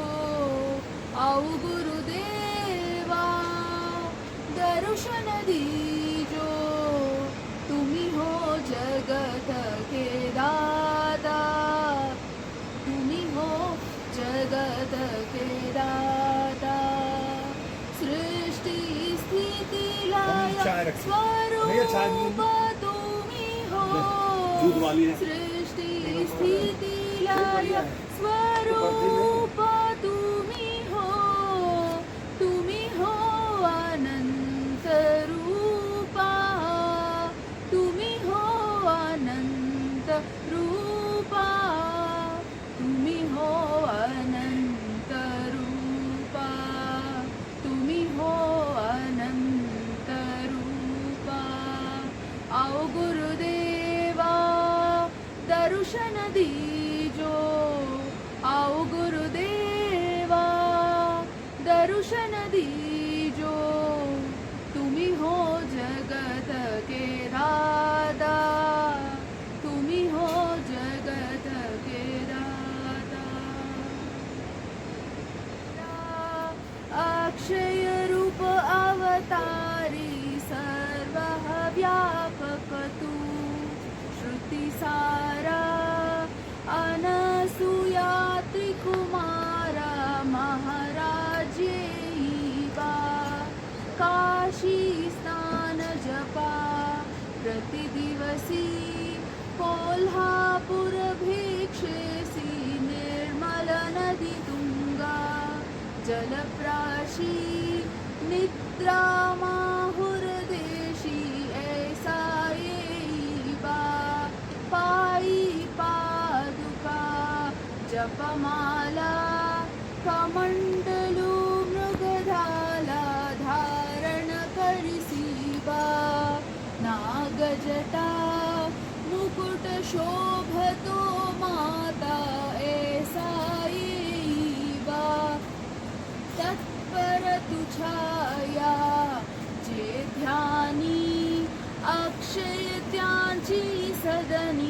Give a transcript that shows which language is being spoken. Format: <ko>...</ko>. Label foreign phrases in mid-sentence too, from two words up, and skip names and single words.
<hi>आओ गुरुदेवा दर्शन दीजो। तुम्ही हो जगत के दाता। तुम्ही हो जगत के दाता। सृष्टि स्थिति लय स्वरूप तुम्ही हो। सृष्टि स्थिति लय स्वरूप तुम्ही हो अनंत रूपा, तुम्ही हो अनंत रूपा, तुम्ही हो अनंत रूपा, तुम्ही हो अनंत रूपा। आओ गुरुदेवा दर्शन दीजो, आओ गुरुदेवा दर्शन दीजो, तुम्ही हो जगत के दादा, तुम्ही हो जगत के दादा।</hi> <mr>अक्षय रूप अवतारी सर्व व्यापक तू, श्रुति सारा अनसूया त्रिकुमारा महाराज येईबा, काशी स्नान जपा प्रतिदिवसी, कोल्हापूर भिक्षेसी निर्मल नदी तुंगा, जलप्राशी निद्रा माहुरदेशी ऐसा येईबा, पायी पादुका जपमाला कमंडलू मृगधाला धारण करिसीबा, नागजटा मुकुट शोभतो माता ऐसा येईबा, तत्पर तुझाया जे ध्यानी, अक्षय त्यांची सदनी</mr>